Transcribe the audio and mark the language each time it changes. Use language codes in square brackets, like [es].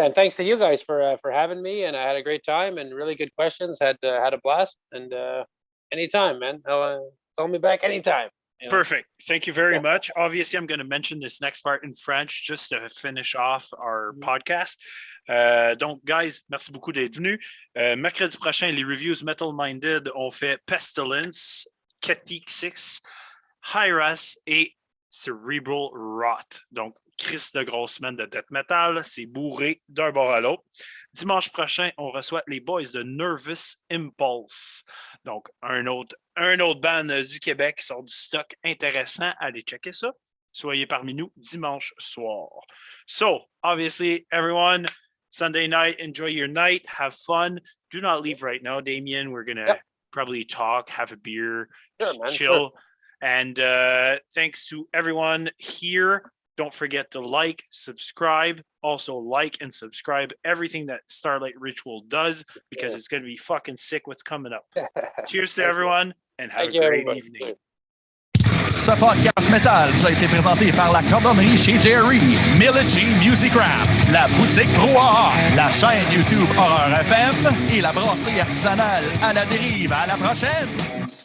[en] And thanks to you guys for having me. And I had a great time and really good questions. Had a blast. And anytime, man. Call me back anytime. Perfect. Thank you very much. Obviously, I'm going to mention this next part in French just to finish off our podcast. [fr] Donc, guys, merci beaucoup d'être venus. Mercredi prochain, les reviews Metal Minded ont fait Pestilence, Ketik 6, Hyras et Cerebral Rot. Donc, Chris de grosse semaine de death metal, c'est bourré d'un bord à l'autre. Dimanche prochain, on reçoit les boys de Nervous Impulse. Donc, un autre band du Québec qui sort du stock intéressant. Allez checker ça. Soyez parmi nous dimanche soir. [en] So, obviously, everyone, Sunday night, enjoy your night, have fun. Do not leave right now, Damien. We're going to probably talk, have a beer, chill. Sure. And thanks to everyone here. Don't forget to like, subscribe. Also like and subscribe everything that Starlight Ritual does, because it's going to be fucking sick what's coming up. Cheers to everyone and have a great evening. [fr] Ce podcast métal vous a été présenté par la cordonnerie chez Jerry, Military Music Rap, la boutique Brouhaha, la chaîne YouTube Horreur FM et la brasserie artisanale à la dérive. À la prochaine!